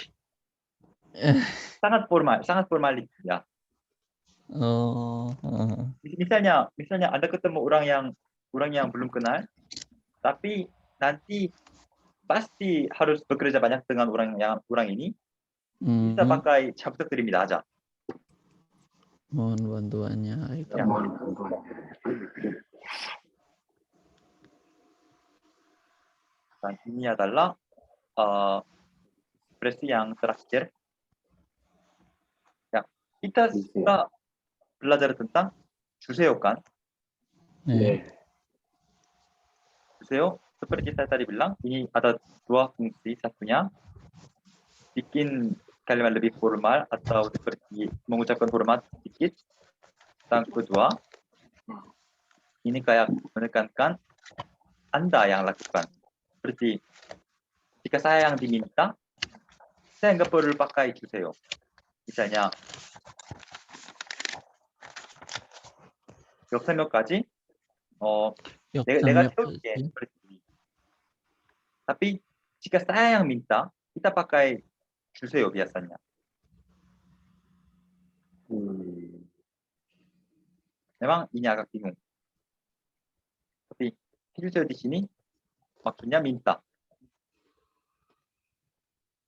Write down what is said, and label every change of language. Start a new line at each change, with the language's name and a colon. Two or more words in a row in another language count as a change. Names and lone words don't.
Indonesian: Sangat formal ya. Oh. Misalnya Anda ketemu orang yang belum kenal, tapi nanti pasti harus bekerja banyak dengan orang ini, bisa pakai
Korean: 잘 부탁드립니다
Indonesian: aja. Mohon bantuannya. Ya. Dan ini adalah ekspresi yang terakhir. Ya, kita sudah belajar tentang 주세요 kan?
Korean: 네. 주세요.
Indonesian: Seperti saya tadi bilang, ini ada dua fungsi. Satunya bikin kalimat lebih formal atau seperti mengucapkan hormat sedikit. Dan kedua, ini kayak menekankan Anda yang lakukan. Seperti jika saya yang diminta, saya nggak perlu pakai 주세요. Misalnya
Korean: 역설명까지 내가 채울게
Indonesian: seperti ini. Tapi jika saya yang minta, kita pakai 주세요 biasanya. Memang ini agak bingung. Tapi 해주세요 di sini maksudnya minta.